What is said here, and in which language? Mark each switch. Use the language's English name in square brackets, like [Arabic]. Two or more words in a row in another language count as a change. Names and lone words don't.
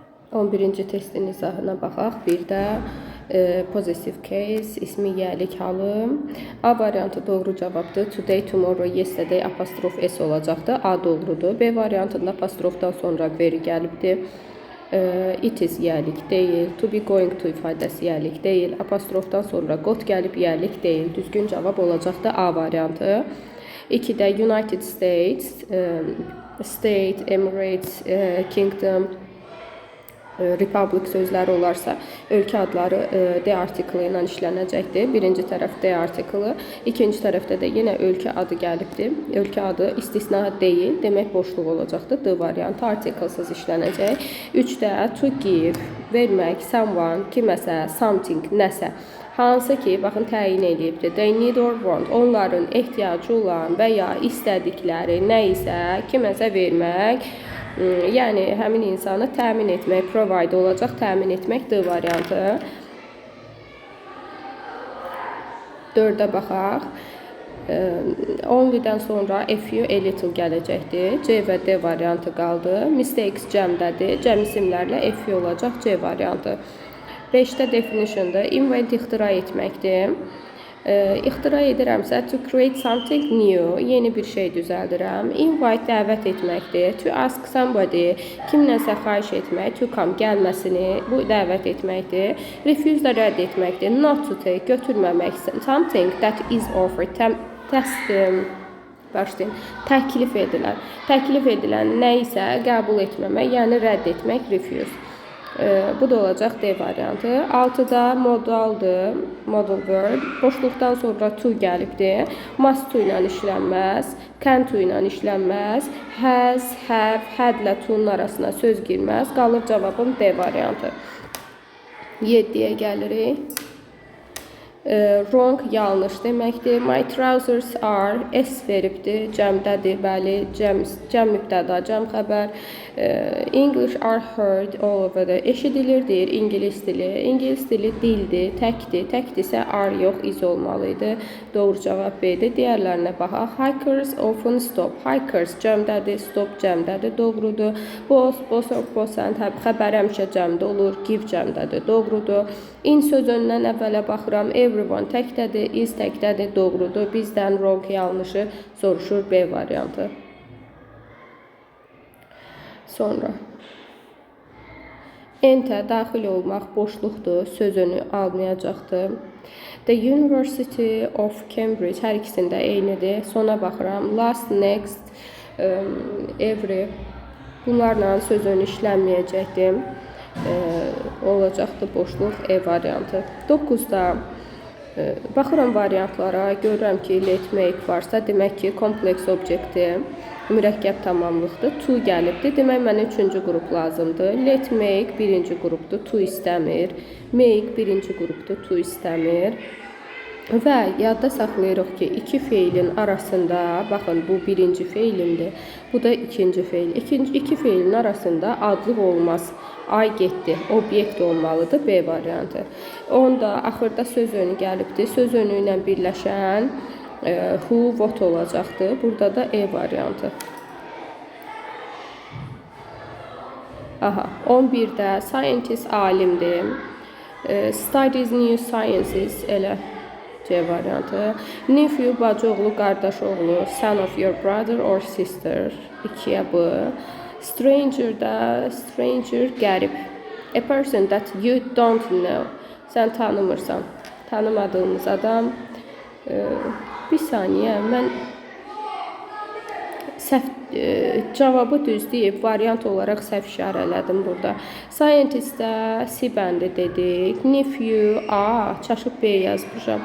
[Azerbaijani] 11-ci testin izahına baxaq. Bir də [English] positive case, [Azerbaijani] ismi yəlik halı. A variantı doğru cavabdır. [English] Today, tomorrow, yesterday [Azerbaijani] apostrof S olacaqdır. A doğrudur. B variantında apostrofdan sonra very gəlibdir. [English] It is [Azerbaijani] yəlik deyil. [English] To be going to [Azerbaijani] ifadəsi yəlik deyil. Apostrofdan sonra got gəlib yəlik deyil. Düzgün cavab olacaqdır A variantı. 2-də [English] United States, State, Emirates, Kingdom, Republic [Azerbaijani] sözləri olarsa, ölkə adları D artiklı ilə işlənəcəkdir. Birinci tərəf D artiklı, ikinci tərəfdə də yenə ölkə adı gəlibdir. Ölkə adı istisna deyil, demək boşluq olacaqdır. D variantı artiklsız işlənəcək. [English] 3-də to give, vermək, someone, kiməsə, something, [Azerbaijani] nəsə. Hansı ki, baxın, təyin edibdir. [English] They need or want, [Azerbaijani] onların ehtiyacı olan və ya istədikləri nə isə kiməsə vermək. Yəni, həmin insanı təmin etmək, provide olacaq, təmin etmək D variantı. 4-də baxaq. Only-dən sonra [English] a few, a little [Azerbaijani] gələcəkdir. C və D variantı qaldı. Mistakes cəmdədir. Cəm isimlərlə [English] a few [Azerbaijani] olacaq, C variantı. 5-də definition'da invent ixtira etməkdir. İxtira edirəmsə, [English] to create something new, [Azerbaijani] yeni bir şey düzəldirəm. Invite dəvət etməkdir. [English] To ask somebody, [Azerbaijani] kimləsə xahiş etmək, [English] to come [Azerbaijani] gəlməsini, bu dəvət etməkdir. Refuse də rədd etməkdir. [English] Not to take, götürməmək. Something that is offered, [Azerbaijani] təklif edilən. Təklif edilən nə isə qəbul etməmək, yəni rədd etmək, refuse. Bu da olacaq D variantı. 6-da modaldır, [English] modal verb. [Azerbaijani] Boşluqdan sonra to gəlibdir. [English] Must to [Azerbaijani] ilə işlənməz, [English] can to [Azerbaijani] ilə işlənməz, [English] has, have, had [Azerbaijani] ilə to'nun arasına söz girməz. Qalır cavabım D variantı. 7-yə gəlirik. Wrong, yanlış deməkdir. [English] My trousers are, [Azerbaijani] S veribdir, cəmdədir, bəli, cəm mübtəda, cəm xəbər. [English] English are heard all over the, [Azerbaijani] eşidilir deyir, İngilis dili. İngilis dili dildir, təkdir, təkdirsə are yox, is olmalıydı. Doğru cavab B-dir. Digərlərinə baxaq. [English] Hikers often stop. [Azerbaijani] Hikers cəmdədir, stop cəmdədir, doğrudur. [English] Both or both and, [Azerbaijani] xəbər həmişə cəmdə olur, give cəmdədir, doğrudur. In sözündən əvvələ baxıram. Everyone təkdədir, is təkdədir, doğrudur. Bizdən wrong, yanlışı soruşur, B variantı. Sonra enter, daxil olmaq, boşluqdur, sözünü almayacaqdır. The University of Cambridge, hər ikisində eynidir. Sona baxıram. [English] Last, next, every, [Azerbaijani] bunlarla sözünü işlənməyəcəkdir. Olacaqdır boşluq, E variantı. 9-da baxıram variantlara, görürəm ki, [English] let, make [Azerbaijani] varsa, demək ki, kompleks obyektdir, mürəkkəb tamamlıqdır. To gəlibdir, demək mənə 3-cü qrup lazımdır. [English] Let, make [Azerbaijani] birinci qrupdur, to istəmir. Make birinci qrupdur, to istəmir. Və yadda saxlayırıq ki, iki feilin arasında, baxın, bu birinci feilimdir, bu da ikinci feil. İki feilin arasında adlıq olmaz. Ay getdi, obyekt olmalıdır, B variantı. Onda axırda söz önü gəlibdir. Söz önü ilə birləşən [English] who, what [Azerbaijani] olacaqdır. Burada da E variantı. Aha, 11-də scientist alimdir. [English] Studies new sciences, [Azerbaijani] elə C variantı. [English] Nephew, [Azerbaijani] bacıoğlu, qardaşoğlu, [English] son of your brother or sister, 2-yə B. [Azerbaijani] Stranger-da, stranger, qərib. [English] A person that you don't know, [Azerbaijani] sən tanımırsan, tanımadığımız adam. Bir saniyə, mən cavabı düz deyib, variant olaraq səhv işarələdim burada. Scientist-də C bəndi dedik. Nephew, A, çaşıb B yazmışam.